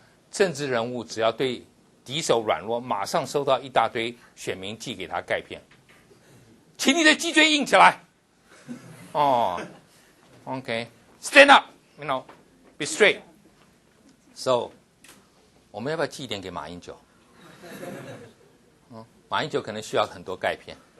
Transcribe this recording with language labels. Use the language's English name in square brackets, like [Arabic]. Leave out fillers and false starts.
[Chinese] 政治人物只要对敌手软弱，马上收到一大堆选民寄给他钙片。请你的脊椎硬起来。 [English] Okay, stand up, be straight. [Chinese] So, 我们要不要寄一点给马英九？马英九可能需要很多钙片。